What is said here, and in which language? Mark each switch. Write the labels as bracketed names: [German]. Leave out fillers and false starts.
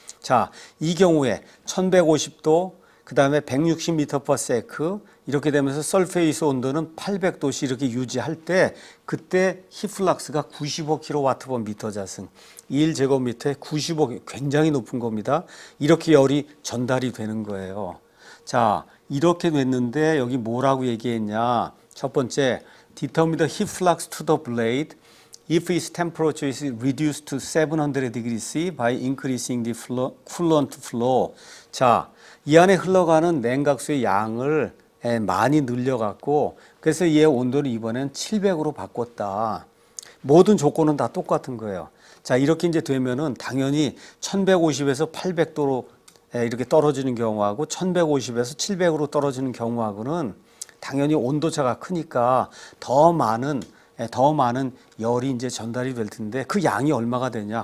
[Korean] 자, 이 경우에 1150도 그 다음에 160m/s 이렇게 되면서 설페이스 온도는 800도씨 이렇게 유지할 때 그때 히플락스가 95kW/m자승 1제곱미터에 95 굉장히 높은 겁니다. 이렇게 열이 전달이 되는 거예요. 자, 이렇게 됐는데 여기 뭐라고 얘기했냐? [English] 첫 번째, determine the heat flux to the blade if its temperature is reduced to 700 degrees C by increasing the coolant flow. 자, [Korean] 이 안에 흘러가는 냉각수의 양을 많이 늘려갖고 그래서 얘 온도를 이번엔 700으로 바꿨다. 모든 조건은 다 똑같은 거예요. 자, 이렇게 이제 되면은 당연히 1150에서 800도로 이렇게 떨어지는 경우하고 1150에서 700으로 떨어지는 경우하고는 당연히 온도차가 크니까 더 많은 열이 이제 전달이 될 텐데 그 양이 얼마가 되냐?